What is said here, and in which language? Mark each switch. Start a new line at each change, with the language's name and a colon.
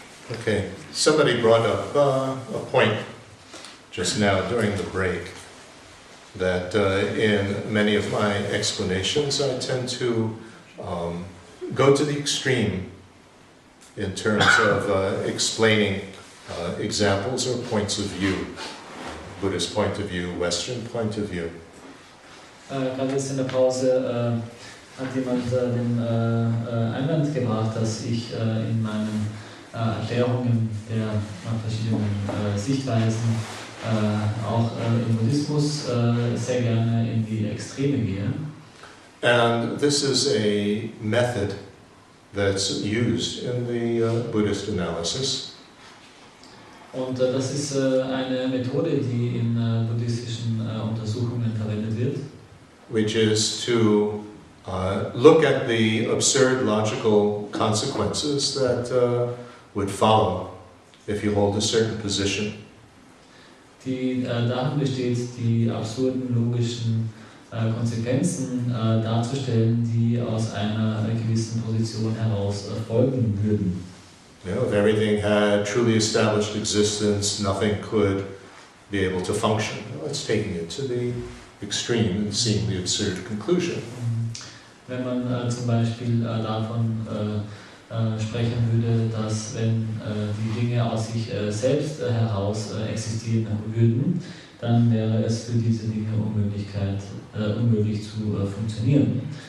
English: Okay, somebody brought up a point just now during the break that in many of my explanations I tend to go to the extreme in terms of explaining examples or points of view, Buddhist point of view, Western point of view.
German: Gerade jetzt in der Pause hat jemand den Einwand gebracht, dass ich in meinen Erklärungen der verschiedenen Sichtweisen auch im Buddhismus sehr gerne in die Extreme gehe.
English: And this is a method that's used in the Buddhist analysis.
German: Und das ist eine Methode, die in buddhistischen Untersuchungen verwendet wird.
English: Which is to look at the absurd logical consequences that would follow if you hold a certain position.
German: Die darin besteht, die absurden logischen Konsequenzen darzustellen, die aus einer gewissen Position heraus folgen würden.
English: You know, if everything had truly established existence, nothing could be able to function. It's taking it to the extreme and seeing the absurd conclusion.
German: Wenn man zum Beispiel davon sprechen würde, dass wenn die Dinge aus sich selbst heraus existieren würden, dann wäre es für diese Dinge unmöglich zu funktionieren.